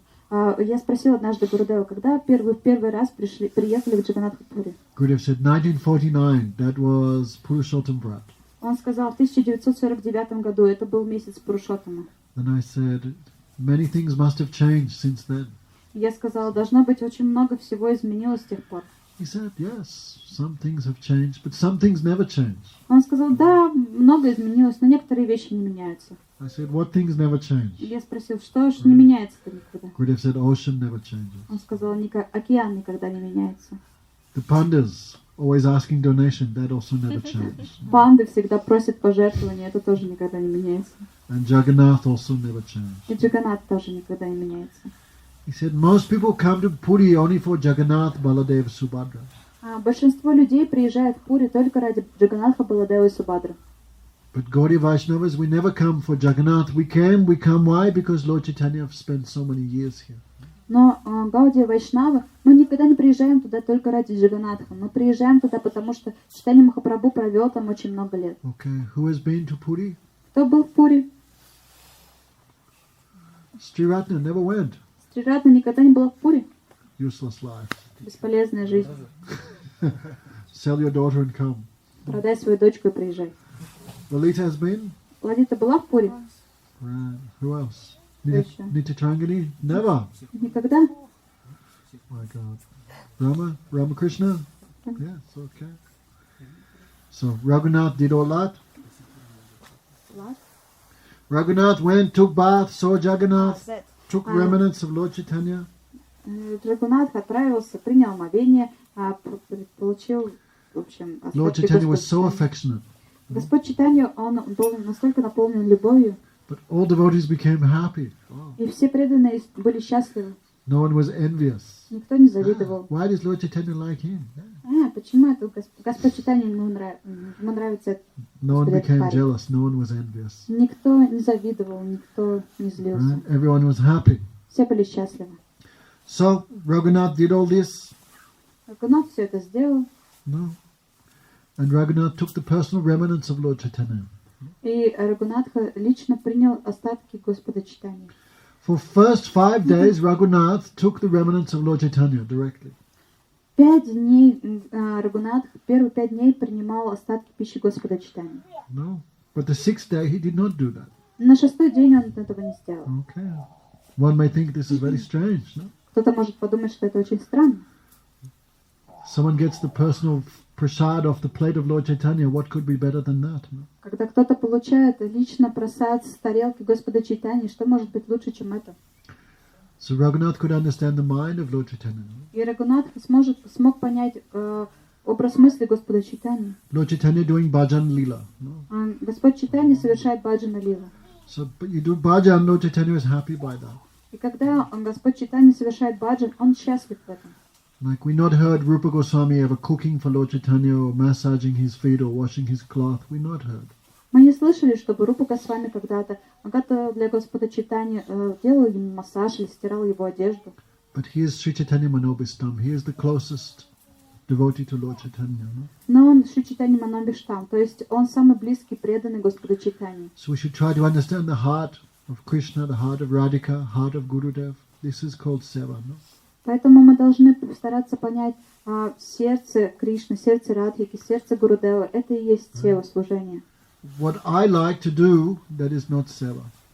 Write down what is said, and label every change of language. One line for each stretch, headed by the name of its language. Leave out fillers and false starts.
Russian: Я спросила однажды Гурудева, когда первый раз приехали в Джаганнатх Пури.
English: Gurudev said 1949. That was Purushottam Brat.
Russian: Он сказал в 1949 году, это был месяц Пурушоттама.
English: And I said, many things must have changed since then.
Russian: Я сказала, должно быть, очень много всего изменилось с тех пор.
English: He said, yes, some things have changed, but some things never change.
Russian: Он сказал, да, много изменилось, но некоторые вещи не меняются.
English: I said, what things never change?
Russian: Я спросил, что ж не меняется-то никогда?
English: Gurudev said, ocean never changes.
Russian: Он сказал, океан никогда не меняется.
English: The pandas always asking donation, that also never changed.
Russian: Панды всегда просят пожертвования, это тоже никогда не меняется.
English: And Jagannath also never changed.
Russian: И Джаганнат тоже никогда не меняется.
English: He said, most people come to Puri only for Jagannath, Baladev, Subhadra.
Russian: Большинство людей приезжает в Пури только ради Джаганнатха, Баладева и Субхадры.
English: But Gaudiya Vaishnavas, we never come for Jagannath. We come, why? Because Lord Chaitanya have spent so many years here.
Russian: Но Гаудия Вайшнавы, мы никогда не приезжаем туда только ради Джаганнатха. Мы приезжаем туда, потому что Чайтанья Махапрабху провел там очень много лет.
English: Okay, who has been to Puri?
Russian: Кто был в Пури?
English: Sri Ratna never went.
Russian: Шри Радна никогда не была в Пури.
English: Useless life.
Russian: Бесполезная жизнь.
English: Sell your daughter and come.
Russian: Продай свою дочку и приезжай.
English: Lalita has been?
Russian: Ладита была в Пури?
English: Right. Who else?
Russian: Точно.
English: Nityatrangani? Never.
Russian: Никогда.
English: My God. Ramakrishna? Yes, okay. So Raghunath did all that. Raghunath went, took bath, saw Jagannath, took remnants of Lord Chaitanya.
Russian: Рагунатх отправился, принял омовение, получил, в общем,
English: Lord Chaitanya was so affectionate.
Russian: Господь Чайтанья, он был настолько наполнен любовью,
English: But all devotees became happy. Oh.
Russian: и все преданные были счастливы.
English: No one was envious.
Russian: Никто не завидовал.
English: Why does Lord Chaitanya like him?
Russian: Почему это Господь Чайтанья ему нравится этот
English: No one became
Russian: парень?
English: jealous. No one was envious.
Russian: Никто не завидовал, никто не злился.
English: Right? Everyone was happy.
Russian: Все были счастливы.
English: So Raghunath did all this.
Russian: Рагунат все это сделал,
English: No. And Raghunath took the personal remnants of Lord Chaitanya.
Russian: и Рагунатха лично принял остатки Господа Чайтаньи.
English: For first 5 days, Raghunath took the remnants of Lord Chaitanya directly.
Russian: 5 дней Рагунатх, первые 5 дней принимал остатки пищи Господа Чайтаньи.
English: No. But the 6th day, he did not do that.
Russian: На 6-й день он этого не сделал.
English: Okay. One may think this is very strange, no?
Russian: Кто-то может подумать, что это очень странно.
English: Someone gets the personal prasad off the plate of Lord Chaitanya. What could be better than that? No?
Russian: Когда кто-то получает лично просад с тарелки Господа Чайтаньи, что может быть лучше, чем это?
English: So Raghunath could understand the mind of Lord Chaitanya. No?
Russian: И Рагунатх смог понять образ мысли Господа Чайтаньи.
English: Lord Chaitanya doing bhajan lila. No?
Russian: Господь Чайтанья совершает баджана лила.
English: So but you do bhajan, Lord Chaitanya is happy by that.
Russian: И когда Господь Чайтанья совершает баджан, он счастлив в этом.
English: Like we not heard Rupa Goswami ever cooking for Lord Chaitanya or massaging his feet or washing his cloth. We not heard.
Russian: Мы не слышали, чтобы Рупа Госвами когда-то для Господа Чайтаньи делал ему массаж или стирал его одежду.
English: But he is Sri Chaitanya Manobhistam. He is the closest devotee to Lord Chaitanya. No?
Russian: Но он Шри Чайтанья Манобхиштам, то есть он самый близкий, преданный Господу Чайтаньи.
English: So we should try to understand the heart of Krishna, the heart of Radhika, heart of Gurudev. This is called seva. No?
Russian: Поэтому мы должны стараться понять сердце Кришны, сердце Радхики, сердце Гурудева. Это и есть сева, служение.
English: What I like to do, that is not seva.